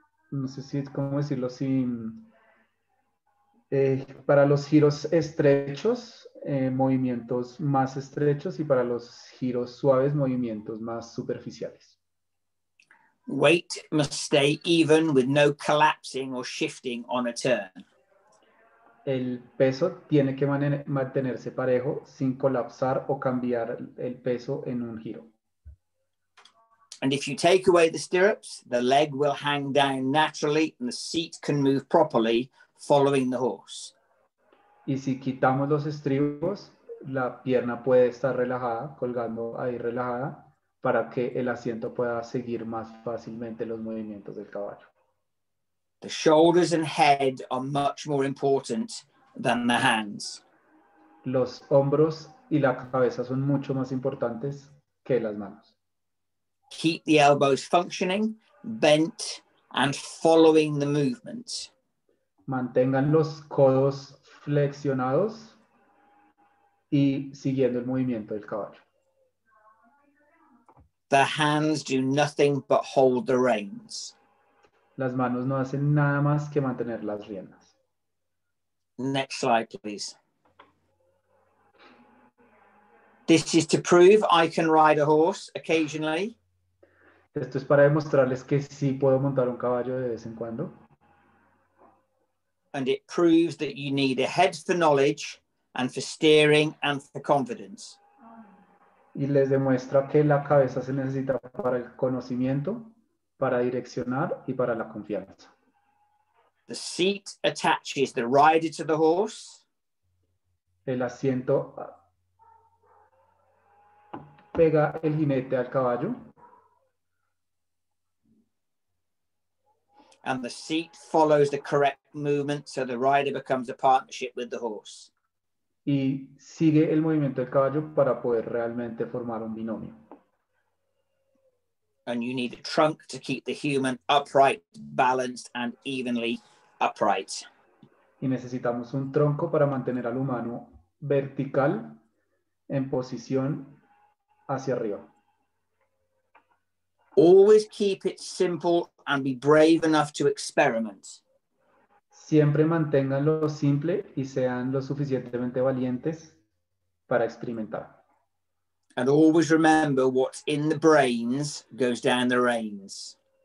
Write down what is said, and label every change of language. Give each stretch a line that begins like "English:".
Spanish: No sé si, cómo decirlo, si para los giros estrechos, movimientos más estrechos, y para los giros suaves, movimientos más superficiales.
English: Weight must stay even with no collapsing or shifting on a turn.
Spanish: El peso tiene que mantenerse parejo sin colapsar o cambiar el peso en un giro.
English: And if you take away the stirrups, the leg will hang down naturally and the seat can move properly following the horse.
Spanish: Y si quitamos los estribos, la pierna puede estar relajada, colgando ahí relajada, para que el asiento pueda seguir más fácilmente los movimientos del caballo.
English: The shoulders and head are much more important than the hands.
Spanish: Los hombros y la cabeza son mucho más importantes que las manos.
English: Keep the elbows functioning, bent, and following the movement.
Spanish: Mantengan los codos flexionados y siguiendo el movimiento del caballo.
English: The hands do nothing but hold the reins.
Spanish: Las manos no hacen nada más que mantener las riendas.
English: Next slide, please. This is to prove I can ride a horse occasionally.
Spanish: Esto es para demostrarles que sí puedo montar un caballo de vez en cuando.
English: And it proves that you need a head for knowledge and for steering and for confidence.
Spanish: Y les demuestra que la cabeza se necesita para el conocimiento, para direccionar y para la confianza.
English: The seat attaches the rider to the horse.
Spanish: El asiento pega el jinete al caballo.
English: And the seat follows the correct movement, so the rider becomes a partnership with the horse.
Spanish: Y sigue el movimiento del caballo para poder realmente formar un binomio.
English: And you need a trunk to keep the human upright, balanced, and evenly upright.
Spanish: Y necesitamos un tronco para mantener al humano vertical en posición hacia arriba.
English: Always keep it simple and be brave enough to experiment.
Spanish: Siempre manténganlo simple y sean lo suficientemente valientes para experimentar.
English: And always remember what's in the brains goes down the reins.